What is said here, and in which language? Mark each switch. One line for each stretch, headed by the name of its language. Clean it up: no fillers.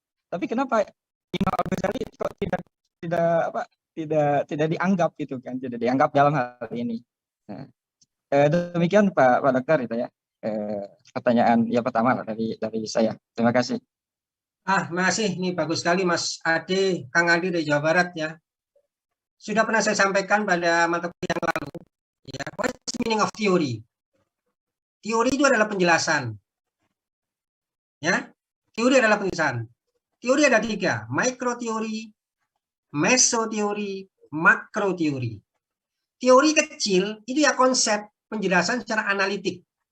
Indonesian: Tapi kenapa Imam Al-Ghazali kok tidak apa tidak dianggap gitu kan, tidak dianggap dalam hal ini. Nah, demikian Pak Dokter itu ya. Pertanyaan yang pertama lah dari saya. Terima kasih. Masih nih bagus sekali Mas Ade, Kang Adi dari Jawa Barat ya. Sudah pernah saya sampaikan pada mata kuliah yang lalu.
English: Ya, what is the meaning of theory?
Indonesian: Teori itu adalah penjelasan. Ya, teori adalah penjelasan. Teori ada 3, mikroteori, mesoteori, makroteori. Teori kecil itu ya konsep penjelasan secara analitik.